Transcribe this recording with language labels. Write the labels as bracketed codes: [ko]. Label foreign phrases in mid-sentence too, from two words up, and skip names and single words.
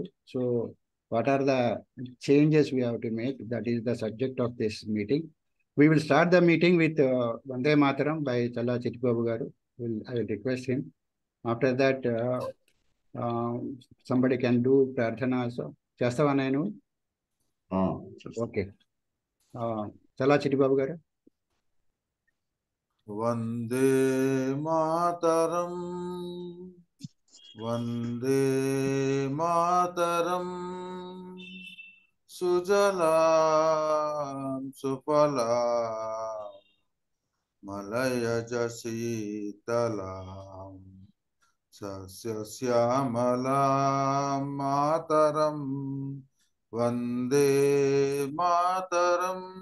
[en] So what are the changes we have to make? That is the subject of this meeting. We will start the meeting with Vande Mataram by Challa Chittibabu garu. I will request him. After that, somebody can do Prarthana also. [te] చేస్తావా నేను? Okay. [en] Challa Chittibabu garu. [sa] वन्दे मातरम्, वन्दे मातरम्, सुजलां सुफलां, मलयज शीतलां, शस्यश्यामलां मातरम्, वन्दे मातरम्.